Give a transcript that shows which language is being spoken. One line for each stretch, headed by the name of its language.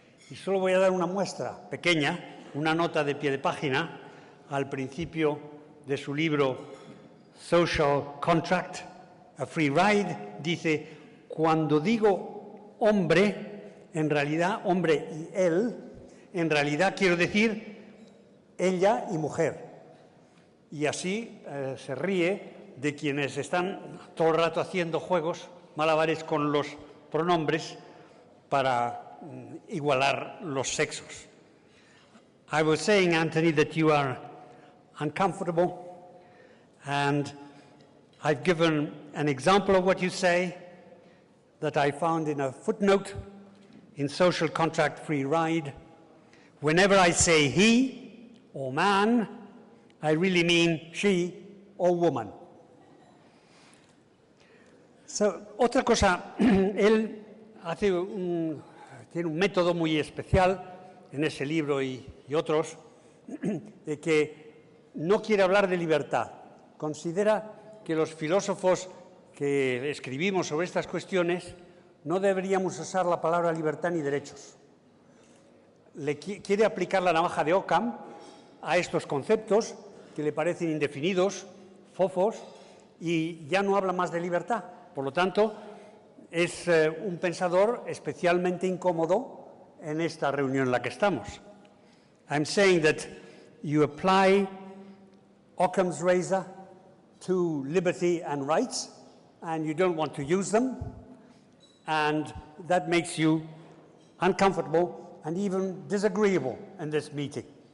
Spanish: Y solo voy a dar una muestra pequeña, una nota de pie de página, al principio de su libro Social Contract, A Free Ride, dice: cuando digo hombre, en realidad hombre y él, en realidad quiero decir ella y mujer. Y así se ríe de quienes están todo el rato haciendo juegos, malabares con los pronombres para igualar los sexos.
English: I was saying, Anthony, that you are uncomfortable, and I've given an example of what you say that I found in a footnote in Social Contract Free Ride. Whenever I say he or man, I really mean she or woman.
Spanish: Otra cosa, él tiene un método muy especial en ese libro y otros, de que no quiere hablar de libertad. Considera que los filósofos que escribimos sobre estas cuestiones no deberíamos usar la palabra libertad ni derechos. Quiere aplicar la navaja de Occam a estos conceptos que le parecen indefinidos, fofos, y ya no habla más de libertad. Por lo tanto, es un pensador especialmente incómodo en esta reunión en la que estamos.
English: I'm saying that you apply Occam's razor to liberty and rights, and you don't want to use them, and that makes you uncomfortable and even disagreeable in this meeting.